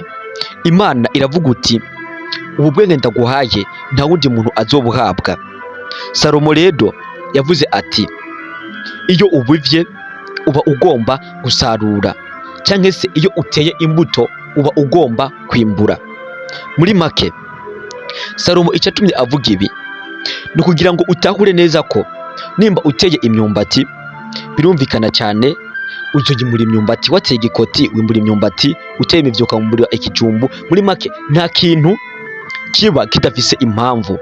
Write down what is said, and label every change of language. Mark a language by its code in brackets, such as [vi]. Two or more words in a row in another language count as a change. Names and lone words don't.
[rn] Imana iravuga uti, ubu bwenge ndaguhaye nta wundi muntu azobuhabwa. Salomo rero yavuze ati, iyo ubivye uba ugomba gusarura, cyangwa se iyo uteye imbuto uba ugomba kwimbura. Muri make, Salomo icyo atumye avuga ibi ni ukugira ngo utahure neza ko nimba uteye imyumbati, birumvikana cyane uzogemura imyumbati. Wateye igikoti wimbura imyumbati, uteye imivyuka wimbura ikijumbu. Muri make, nta kintu kiba kidafise impamvu.